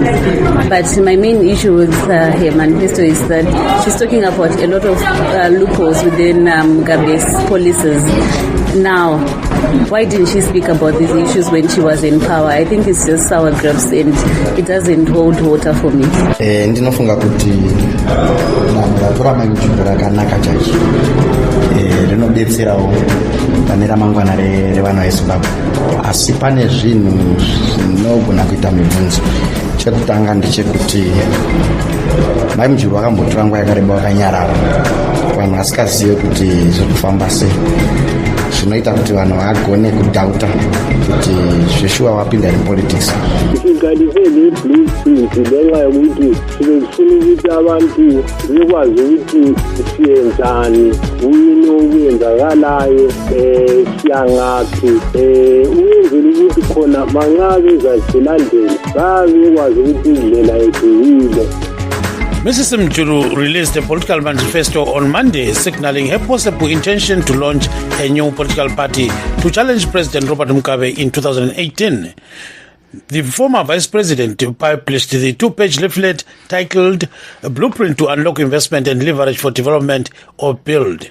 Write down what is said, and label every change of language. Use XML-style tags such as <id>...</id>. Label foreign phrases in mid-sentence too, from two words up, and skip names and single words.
<en>But my main issue with her manifesto is that she's talking about a lot of loopholes within Mugabe's policies. Now, why didn't she speak about these issues when she was in power? I think it's just sour grapes and it doesn't hold water for me.</en> <sn>Ndinofunga kuti natora majukumu rakanaka chaizvo rinodetserawo pane ramangwana revana veZimbabwe, asi pane zvinhu zvinogona kuita mibvunzo. Chekutanga ndechekuti mai Mujuru akambotora nguva yakareba wakanyarara, vanhu vasikazive kuti zviri kufamba sei. Zvinoita kuti vanhu vagone kudhauta kuti zveshuwa wapinda mupolitics.</sn> <nd>Tikadise blueprint ngenxa yokuti tinofuna ukuthi abantu bekwazi ukuthi siyenzani, kuyini okwenzakalayo, siyangaphi, ukwenzela ukuthi khona mangabe zazilandela babekwazi ukuthi indlela yethu yile.</nd> <en>Mrs. Mujuru released a political manifesto on Monday, signaling her possible intention to launch a new political party to challenge President Robert Mugabe in 2018. The former vice president published the two-page leaflet titled "A Blueprint to Unlock Investment and Leverage for Development or Build."</en>